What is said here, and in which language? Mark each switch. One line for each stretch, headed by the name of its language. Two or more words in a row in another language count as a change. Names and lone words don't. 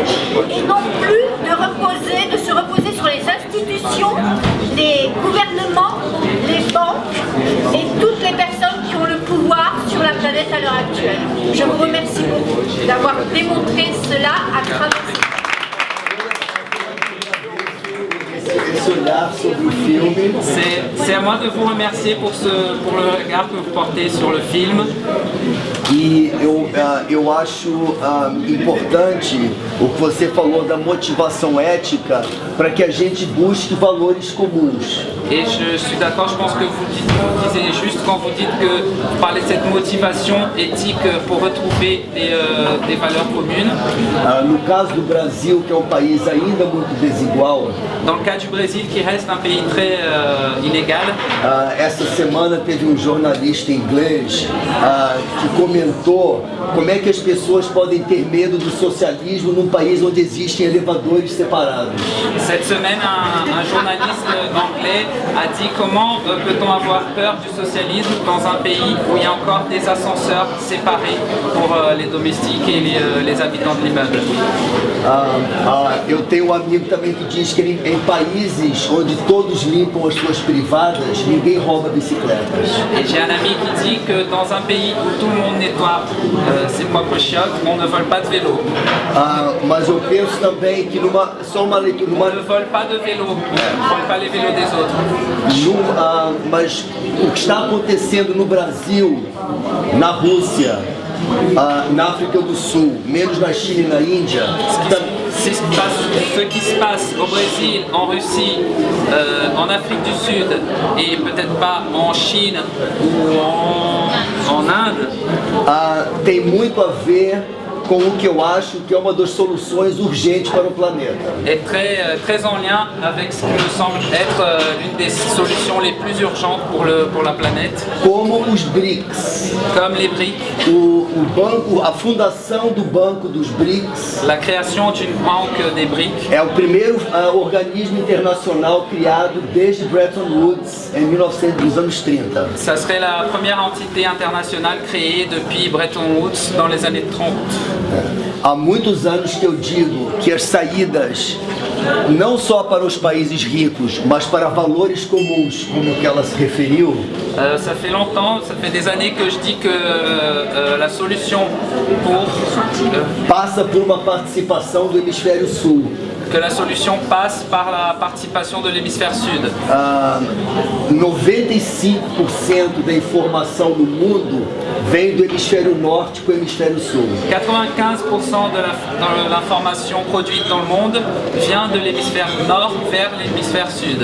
French: Et non plus de se reposer sur les institutions, les gouvernements, les banques et toutes les personnes qui ont le pouvoir sur la planète à l'heure actuelle. Je vous remercie beaucoup d'avoir démontré cela à travers C'est à moi de vous remercier pour le regard que vous portez sur le film.
Portuguese: E eu acho importante o que você falou da motivação ética para que a gente busque valores comuns.
French: Et je suis d'accord, je pense que vous disiez juste quand vous dites que vous parlez de cette motivation éthique pour retrouver des valeurs communes.
Portuguese: No caso do Brasil, que é um país ainda muito desigual.
French: Dans le cas du Brésil, qui reste un pays très inégal.
Portuguese: Essa semana teve um jornalista inglês que comentou como é que as pessoas podem ter medo do socialismo num país onde existem elevadores separados.
French: Cette semaine, un journaliste anglais a dit comment peut-on avoir peur du socialisme dans un pays où il y a encore des ascenseurs séparés pour les domestiques et les habitants de l'immeuble.
Portuguese: Eu tenho um amigo também que diz que em países onde todos limpam as suas privadas, ninguém rouba bicicletas.
French: Et j'ai un ami qui dit que dans un pays où tout le monde nettoie ses propres chiottes, on ne vole pas de vélo.
Portuguese: Mas eu penso também que só uma leitura...
French: On ne vole pas de vélo, on ne vole pas les vélos des autres.
Portuguese: Mas o que está acontecendo no Brasil, na Rússia, na África do Sul, menos na China e na Índia...
French: Ce qui se passe au Brésil, en Russie, en Afrique du Sud et peut-être pas en Chine ou en Inde,
Portuguese: tem muito a ver com o que eu acho que é uma das soluções urgentes para o planeta.
French: Est très en lien avec ce qui me semble être l'une des solutions les plus urgentes pour la planète.
Portuguese: Como os BRICS.
French: Comme les BRICS.
Portuguese: A fundação do Banco dos BRICS.
French: La création d'une banque des BRICS.
Portuguese: É o primeiro organismo internacional criado desde Bretton Woods em 1900, nos anos 30.
French: Ça serait la première entité internationale créée depuis Bretton Woods dans les années 30.
Portuguese: Há muitos anos que eu digo que as saídas não só para os países ricos, mas para valores comuns, como que ela se referiu,
French: Ça fait longtemps, ça fait des années que je dis que la solution pour
Portuguese: passa por uma participação do hemisfério sul.
French: que la solution passe par la participation de l'hémisphère sud.
Portuguese: 95% da informação no mundo vem do hemisfério norte para o hemisfério sul.
French: 95% de l'information produite dans le monde vient de l'hémisphère nord vers l'hémisphère sud.